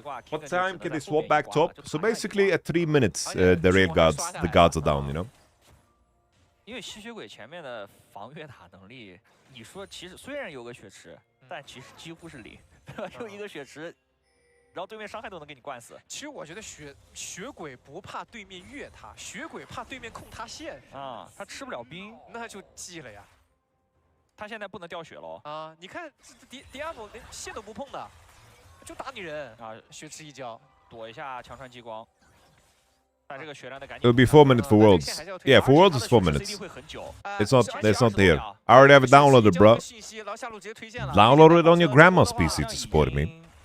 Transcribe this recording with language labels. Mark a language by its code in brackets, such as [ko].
[en] What time can they swap back top? So basically at 3 minutes, the guards are down, you know? [zh] 因为吸血鬼前面的防越塔能力，你说其实虽然有个血池，但其实几乎是零，对吧？就一个血池，然后对面伤害都能给你灌死。其实我觉得血鬼不怕对面越塔，血鬼怕对面控他线啊，他吃不了兵，那就记了呀。他现在不能掉血喽啊！你看Diablo连线都不碰的，就打你人啊！血池一交，躲一下强穿激光。 [en] It'll be 4 minutes for Worlds. Yeah, for Worlds it's 4 minutes. It's not there. I already have it downloaded, bro. Download it on your grandma's PC to support me.